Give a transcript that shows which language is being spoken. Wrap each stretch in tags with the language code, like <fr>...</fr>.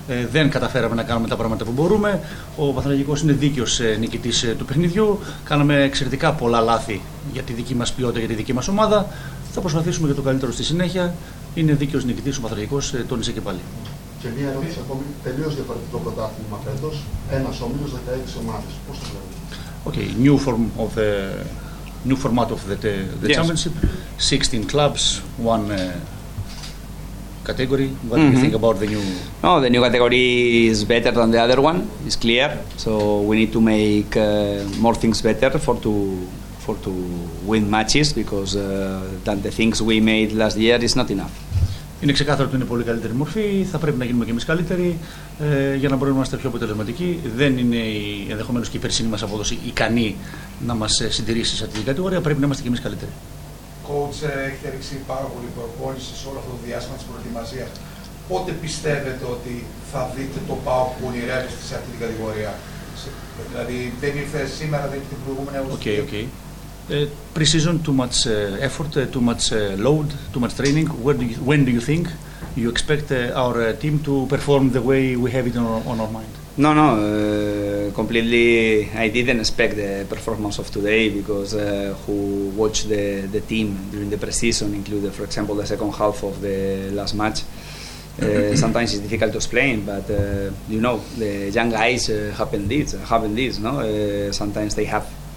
<el>Δεν καταφέραμε να κάνουμε τα πράγματα που μπορούμε. Ο Πανθρακικός είναι δίκαιος νικητής του παιχνιδιού. Κάναμε εξαιρετικά πολλά λάθη για τη δική μας ποιότητα, για τη δική μας ομάδα. Θα προσπαθήσουμε για το καλύτερο στη συνέχεια. Είναι δίκαιος νικητής ο Πανθρακικός, τόνισε και πάλι. Και μία ερώτηση ακόμη, τελείως διαφορετικό πρωτάθλημα φέτος. Ένας όμιλος, 16 ομάδες. Πώς το βλέπετε?</el> <en>Okay, new format of the championship, 16 clubs, one category. What do you think about the new? No, the new category is better than the other one. It's clear. So we need to make more things better for to win matches, because than the things we made last year is not enough.</en> <el>Είναι ξεκάθαρο ότι είναι πολύ καλύτερη μορφή. Θα πρέπει να γίνουμε και εμείς καλύτεροι για να μπορούμε να είμαστε πιο αποτελεσματικοί. Δεν είναι ενδεχομένως και η περσινή μας απόδοση ικανή να μας συντηρήσει σε αυτή την κατηγορία. Πρέπει να είμαστε και εμείς καλύτεροι. Coach, έχετε ρίξει πάρα πολύ προπόνηση σε όλο αυτό το διάστημα της προετοιμασίας. Πότε πιστεύετε ότι θα δείτε το ΠΑΟ που ονειρεύεστε σε αυτή την κατηγορία? Δηλαδή, δεν ήρθε σήμερα, δεν ήρθε την προηγούμενη εβδομάδα. Okay.</el> <en>Pre-season, too much effort, too much load, too much training. When do you think you expect our team to perform the way we have it on our mind? No, completely. I didn't expect the performance of today, because who watched the team during the pre-season, including, for example, the second half of the last match, sometimes it's difficult to explain, but the young guys happen this, no? Sometimes they have</en>